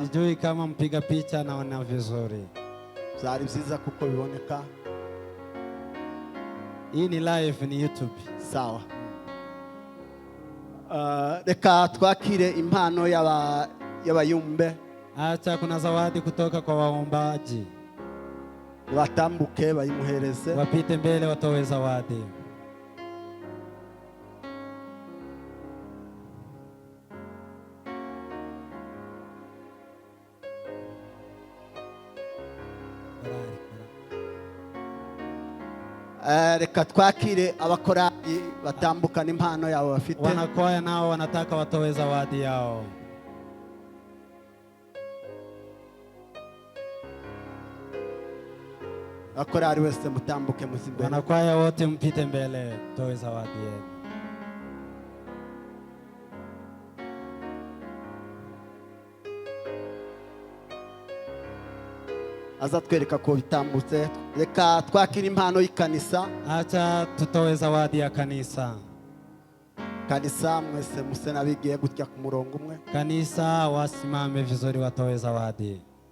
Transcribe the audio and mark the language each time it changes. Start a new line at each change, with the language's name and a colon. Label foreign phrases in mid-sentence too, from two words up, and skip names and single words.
Swahili: Sijui kama mpiga picha naona vizuri.
Kinyarwanda: Zari byiza kuko biboneka.
Swahili: Hii ni live, ni YouTube. Sawa.
Kinyarwanda: Reka twakire impano y'abayumbe.
Swahili: Acha kuna zawadi kutoka kwa waombaji.
Kinyarwanda: Watambuke bayimuhereze.
Swahili: Wapite mbele watoe zawadi.
Kinyarwanda: Reka twakire abakorari batambukana impano yabo bafite.
Swahili: Wanakwaya nao wanataka watoe zawadi yao.
Kinyarwanda: Abakorari wese mutambuke muzimbere.
Swahili: Wanakwaya wote mpite mbele toe zawadi yenu.
Kinyarwanda: Aza twereka ko bitambutse. Reka twakire impano y'ikanisa.
Swahili: Acha tutoe zawadi ya kanisa.
Kinyarwanda: Kanisa mwese muse nabigiye gutya ku murongo umwe.
Swahili: Kanisa wasimame vizuri watoe zawadi.